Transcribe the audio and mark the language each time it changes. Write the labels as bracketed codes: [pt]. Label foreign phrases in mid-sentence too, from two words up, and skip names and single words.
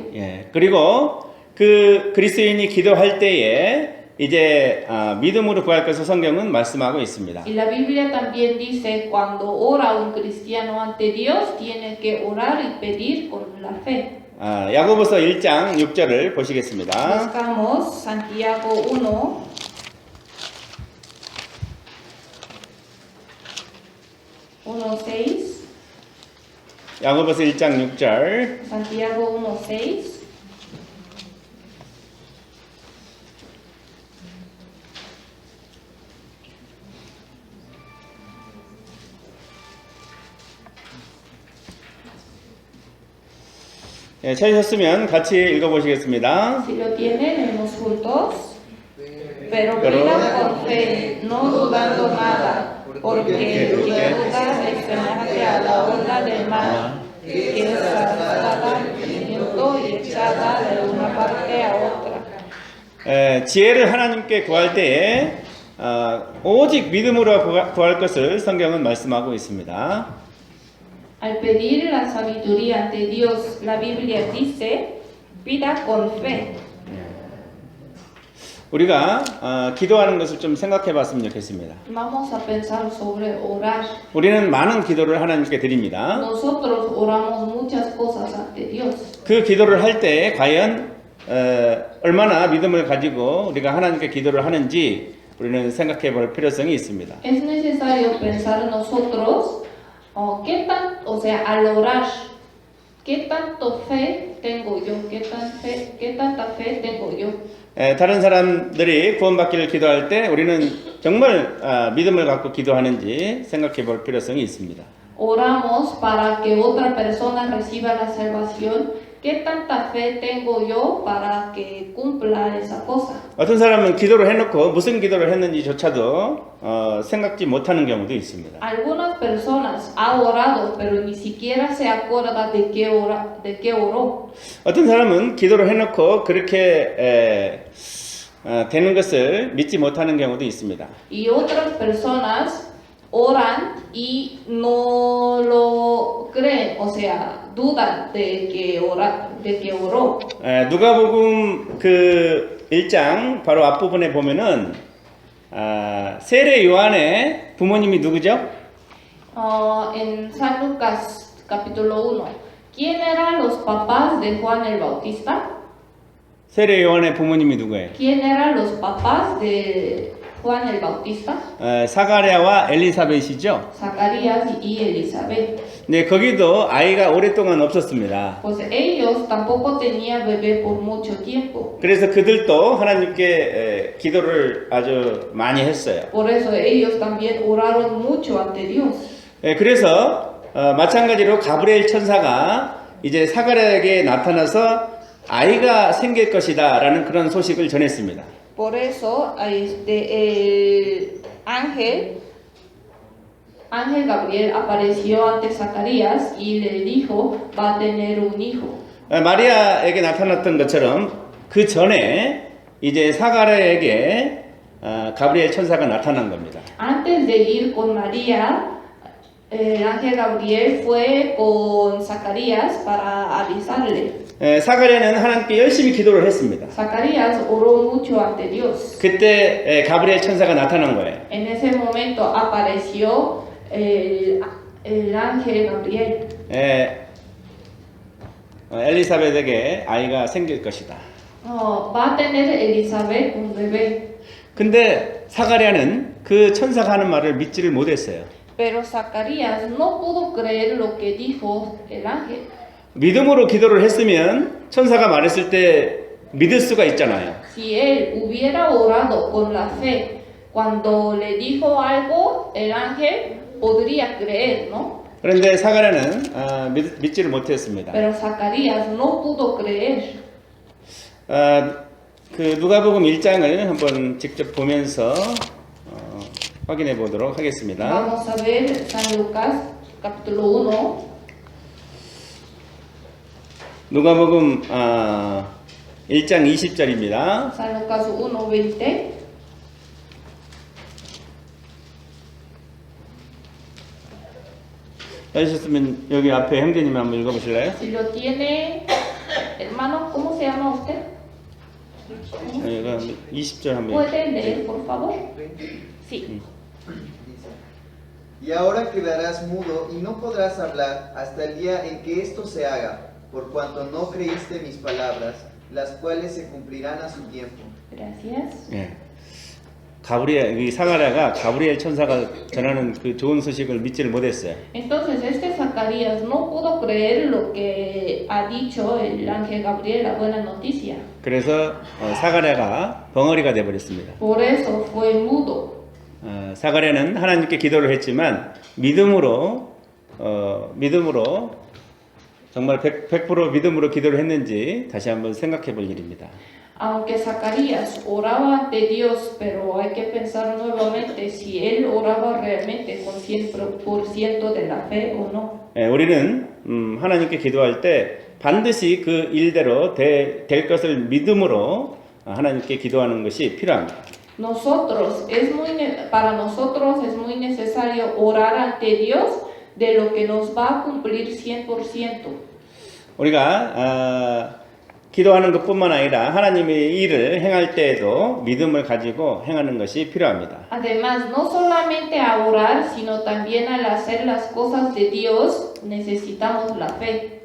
[ko] 예, 그리고 그 그리스도인이 기도할 때에 이제 믿음으로 구할 것을 성경은 말씀하고 있습니다. [es] Y la Biblia también dice cuando ora un cristiano ante Dios tiene que orar y pedir con la fe. [ko] 야고보서 1장 6절을 보시겠습니다. [es] Buscamos Santiago 1:6. [ko] 야고보서 1장 6절. [es] Santiago 1:6. [ko] 예, 찾으셨으면 같이 읽어보시겠습니다. [es] Si lo tienen, leemos juntos. Pero pidan con fe, no dudando nada, porque el que duda es semejante a la onda del mar, que es arrastrada al viento y echada de una parte a otra. [ko] 지혜를 하나님께 구할 때에 오직 믿음으로 구할 것을 성경은 말씀하고 있습니다. [es] Al pedir la sabiduría ante Dios, la Biblia dice, pida con fe. [ko] 우리가 기도하는 것을 좀 생각해 봤으면 좋겠습니다. [es] Vamos a pensar sobre orar. [ko] 우리는 많은 기도를 하나님께 드립니다. [es] Nosotros oramos muchas cosas ante Dios. [ko] 그 기도를 할 때 과연 얼마나 믿음을 가지고 우리가 하나님께 기도를 하는지 우리는 생각해 볼 필요성이 있습니다. [es] Es necesario pensar nosotros, al orar, ¿qué tanto fe tengo yo? ¿Qué tanta fe tengo yo? [ko] 다른 사람들이 구원받기를 기도할 때 우리는 정말 믿음을 갖고 기도하는지 생각해 볼 필요성이 있습니다. [es] Oramos para que otra persona reciba la salvación. ¿Qué tanta fe tengo yo para que cumpla esa cosa? [ko] 어떤 사람은 기도를 해놓고 무슨 기도를 했는지조차도 생각지 못하는 경우도 있습니다. [es] Algunas personas ha orado, pero ni siquiera se acuerda de qué oró. [ko] 어떤 사람은 기도를 해놓고 그렇게 되는 것을 믿지 못하는 경우도 있습니다. [es] Y otras personas oran y no lo creen, o sea, dudan de que oró. [ko] 누가복음 그 1장 bajo 앞부분에 보면은 세례 요한의 부모님이 누구죠? [es] En San Lucas capítulo 1, ¿quién eran los papás de Juan el Bautista? [ko] 세례 요한의 부모님이 누구예요? [es] ¿Quién eran los papás de Juan el Bautista, [ko] 사가랴와 엘리사벳이죠. [es] Zacarías y Elizabeth. [ko] 네, 거기도 아이가 오랫동안 없었습니다. [es] Pues ellos tampoco tenían bebé por mucho tiempo. [ko] 그래서 그들도 하나님께 기도를 아주 많이 했어요. [es] Por eso ellos también oraron mucho ante Dios. [ko] 그래서 마찬가지로 가브리엘 천사가 이제 사가랴에게 나타나서 아이가 생길 것이다라는 그런 소식을 전했습니다. [es] Por eso el ángel Gabriel apareció ante Zacarías y le dijo, va a tener un hijo. [ko] 마리아에게 나타났던 것처럼 그 전에 이제 사가랴에게 가브리엘 천사가 나타난 겁니다. [es] Antes de ir con María, el ángel Gabriel fue con Zacarías para avisarle. [ko] 사가랴는 하나님께 열심히 기도를 했습니다. [es] Zacarías oró mucho ante Dios. [ko] 그때 가브리엘 천사가 나타난 거예요. [es] En ese momento apareció el ángel Gabriel. [ko] 엘리사벳에게 아이가 생길 것이다. [es] Va a tener Elizabeth un bebé. [ko] 근데 사가랴는 그 천사가 하는 말을 믿지를 못했어요. [es] Pero Zacarías no pudo creer lo que dijo el ángel. [ko] 믿음으로 기도를 했으면 천사가 말했을 때 믿을 수가 있잖아요. [es] Si él hubiera orado con la fe, cuando le dijo algo, el ángel podría creer, ¿no? [ko] 그런데 사가랴는 믿지를 못했습니다. [es] Pero Zacarías no pudo creer. [ko] 그 누가복음 1장을 한번 직접 보면서 확인해 보도록 하겠습니다. [es] Vamos a ver San Lucas, capítulo 1. [ko] 누가복음 1장 20절입니다. [es] San Lucas 1:20. [ko] 하셨으면 여기 앞에 형제님 한번 읽어보실래요? [es] Si lo tiene, hermano, ¿cómo se llama usted? [ko] 이거 20절 한번. [es] ¿Puede leer, por favor? Sí. Dice, y ahora quedarás mudo y no podrás hablar hasta el día en que esto se haga, por cuanto no creíste mis palabras, las cuales se cumplirán a su tiempo. Gracias. [ko] 예. 가브리엘 이 사가랴가 가브리엘 천사가 전하는 그 좋은 소식을 믿지를 못했어요. [es] Entonces este Zacarías no pudo creer lo que ha dicho el ángel Gabriel, la buena noticia. [ko] 그래서 사가랴가 벙어리가 돼 버렸습니다. [es] Por eso fue mudo. [ko] 사가랴는 하나님께 기도를 했지만 믿음으로 정말 100% 믿음으로 기도를 했는지 다시 한번 생각해 볼 일입니다. [es] Aunque Zacarías oraba ante Dios, pero hay que pensar nuevamente si él oraba realmente con 100% de la fe o no. [ko] 우리는 하나님께 기도할 때 반드시 그 일대로 될 것을 믿음으로 하나님께 기도하는 것이 필요합니다. [es] Para nosotros es muy necesario orar ante Dios de lo que nos va a cumplir 100%. [ko] 우리가 기도하는 것뿐만 아니라 하나님의 일을 행할 때에도 믿음을 가지고 행하는 것이 필요합니다. [es] Además, no solamente a orar, sino también al hacer las cosas de Dios, necesitamos la fe.